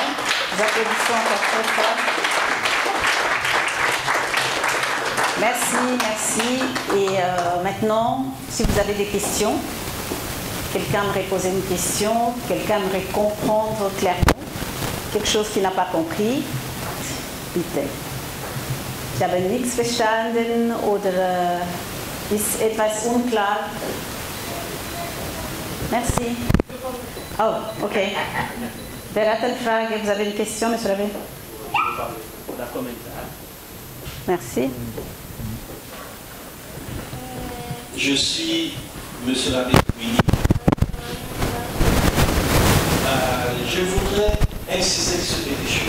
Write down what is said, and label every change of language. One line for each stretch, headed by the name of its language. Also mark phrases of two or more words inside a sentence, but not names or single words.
French: Nous applaudissons encore très fort. Merci, merci. Et maintenant, si vous avez des questions, quelqu'un aimerait poser une question, quelqu'un aimerait comprendre clairement quelque chose qu'il n'a pas compris, bitte.
German: Ich habe nichts verstanden oder ist etwas unklar.
French: Merci. Oh, ok.
German: Wer hat eine Frage?
French: Vous avez une question, monsieur Ravé? Merci. Je suis monsieur l'abbé Winnie. Je voudrais insister sur quelque chose.